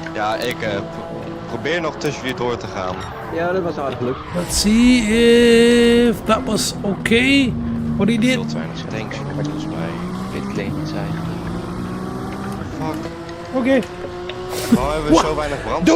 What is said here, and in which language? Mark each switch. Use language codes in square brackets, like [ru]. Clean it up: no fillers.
[nl] Ja, ik probeer nog tussen jullie door te gaan. Ja, dat was aardig gelukt. [en] Let's see if that was okay. What he did. [nl] Veel te weinig tanks volgens mij. Dit klinkt niet zijn. [en] Fuck. Okay. [nl] Waarom hebben we zo weinig brandstof?